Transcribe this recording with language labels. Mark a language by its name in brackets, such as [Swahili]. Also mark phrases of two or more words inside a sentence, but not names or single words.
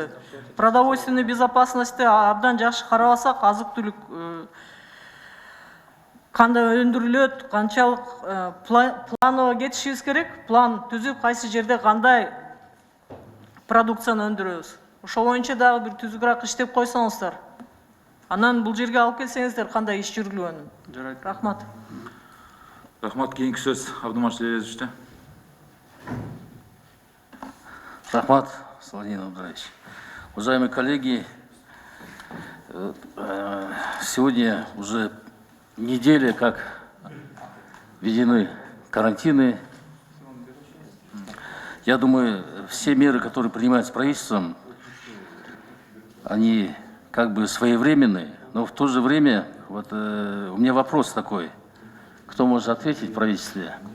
[Russian] Продовольственный безопасностьты [Kyrgyz] абдан жакшы карабасак, азык-түлүк кандай өндүрүлөт, канчалык планово кетишибиз керек, план түзүп, кайсы жерде кандай продукцияны өндүрөбүз. Ошол боюнча дагы бир түзүгүрөөк иштеп койсоңуздар. Анан бул жерге алып келсеңиздер, кандай иш жүргүлөөнүн. Жарайт. Рахмат. Рахмат, кийинки сөз Абдумаш Лелезовичте. Рахмат, Владимир Абдуллаевич. [Russian] Уважаемые коллеги, сегодня уже неделя, как введены карантины. Я думаю, все меры, которые принимаются правительством, они как бы своевременные, но в то же время вот, у меня вопрос такой, кто может ответить в правительстве?